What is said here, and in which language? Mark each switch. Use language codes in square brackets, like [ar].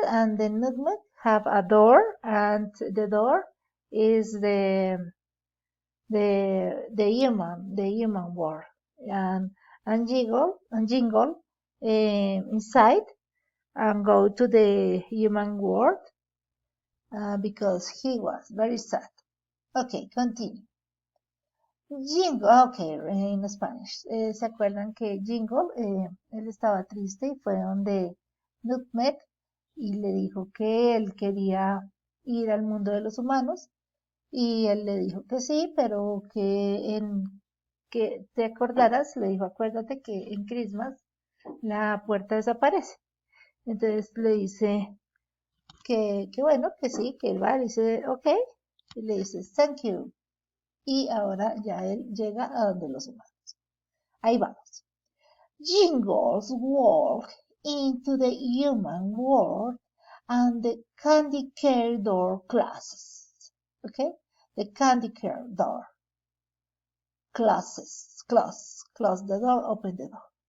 [en] And the nutmeg have a door, and the door is the human world, and Jingle inside and go to the human world because he was very sad. Okay, continue. Jingle, okay, en Spanish. [es] ¿Se acuerdan que Jingle, él estaba triste y fue donde Nutmeg y le dijo que él quería ir al mundo de los humanos y él le dijo que sí, pero que te acordaras, le dijo, acuérdate que en Christmas la puerta desaparece. Entonces le dice que bueno, que sí, que él va, le dice, ok, y le dice, [en] thank you. [es] Y ahora ya él llega a donde los humanos. Ahí vamos. [en] Jingles walk into the human world and the candy care door closes. Okay? The candy care door closes. Close the door, open the door.